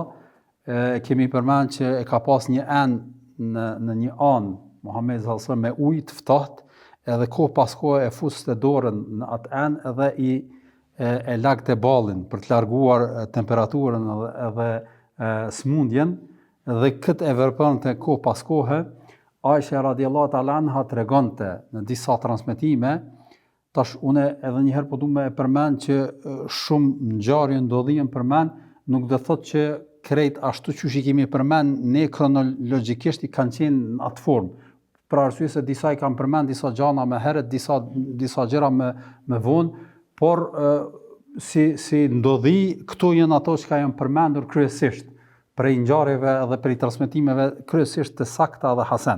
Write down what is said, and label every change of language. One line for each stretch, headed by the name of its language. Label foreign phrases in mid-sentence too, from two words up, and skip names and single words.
Albanian: Kemi përmend që e ka pas një enë në një anë Muhammedi
Arabic: صلى الله عليه وسلم
Albanian: me ujë të ftohtë, edhe kohë pas kohë e fuste dorën në atë enë edhe e lagte ballin për të larguar temperaturën edhe smundjen, dhe këtë e vepronte kohë pas kohë. Aisha
Arabic: رضي الله تعالى عنها
Albanian: tregonte në disa transmetime, tash une edhe njëherë po du me përmend që shumë ngjarje ndodhien përmend, nuk do thotë që krejt ashtu që i kemi përmend ne kronologjikisht i kanë qenë në atë formë. Për arsye se disa i kanë përmend disa gjana më herët, disa gjëra më vonë, por si ndodhi, këto janë ato që janë përmendur kryesisht prej ngjarjeve edhe prej transmetimeve kryesisht të sakta dhe hasen.